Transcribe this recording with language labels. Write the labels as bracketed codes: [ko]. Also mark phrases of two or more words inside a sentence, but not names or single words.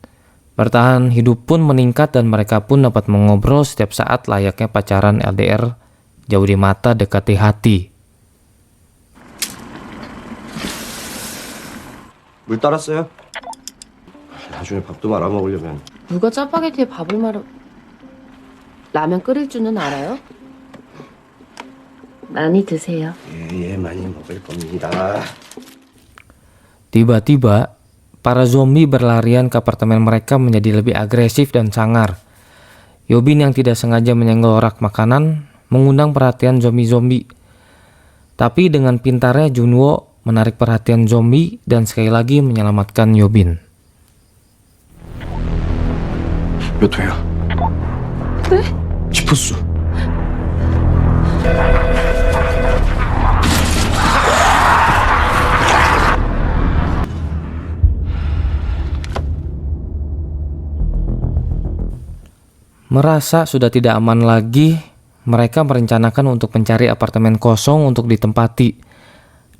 [id] Bertahan hidup pun meningkat dan mereka pun dapat mengobrol setiap saat layaknya pacaran LDR, jauh di mata dekati hati. [ko] 물 따랐어요? 나중에 밥도 말아 먹으려면 누가 짜파게티에 밥을 말아... 라면 끓일 줄은 알아요? 많이 드세요. 예, 많이 먹을 겁니다. [id] Tiba-tiba, para zombie berlarian ke apartemen mereka menjadi lebih agresif dan sangar. Yo-bin yang tidak sengaja menyenggol rak makanan mengundang perhatian zombie-zombie. Tapi dengan pintarnya Junwo menarik perhatian zombie dan sekali lagi menyelamatkan Yo-bin. [ko] 몇 회야? 네? 지포수. [id] Merasa sudah tidak aman lagi, mereka merencanakan untuk mencari apartemen kosong untuk ditempati.